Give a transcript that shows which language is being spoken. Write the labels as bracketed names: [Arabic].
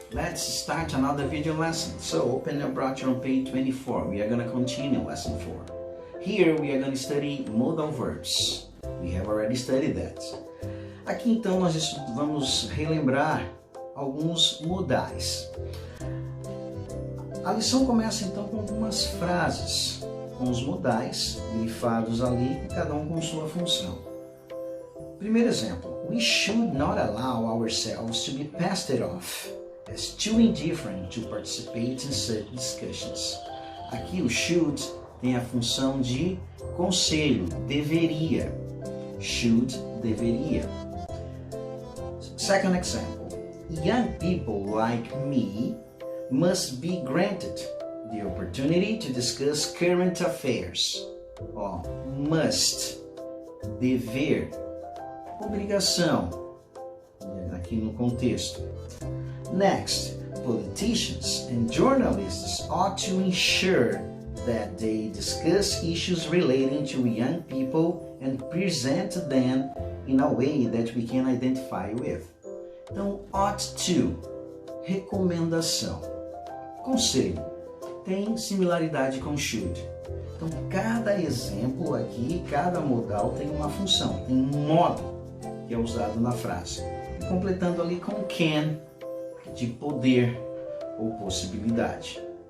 [English] Let's start another video lesson. So open your brochure on page 24. We are going to continue lesson 4. Here we are going to study modal verbs. We have already studied that. [Portuguese] Aqui então nós vamos relembrar alguns modais. A lição começa então com algumas frases, com os modais grifados ali, cada um com sua função. Primeiro exemplo: [English] We should not allow ourselves to be passed off as too indifferent to participate in such discussions. [Portuguese] Aqui o should tem a função de conselho, deveria. Should, deveria. [English] Second example: Young people like me must be granted the opportunity to discuss current affairs. [Portuguese] Ó, must, dever, obrigação, aqui no contexto. [English] Next, politicians and journalists ought to ensure that they discuss issues relating to young people and present them in a way that we can identify with. [Portuguese] Então, ought to, recomendação. Conselho, tem similaridade com should. Então, cada exemplo aqui, cada modal tem uma função, tem um modo que é usado na frase. E completando ali com can, de poder ou possibilidade.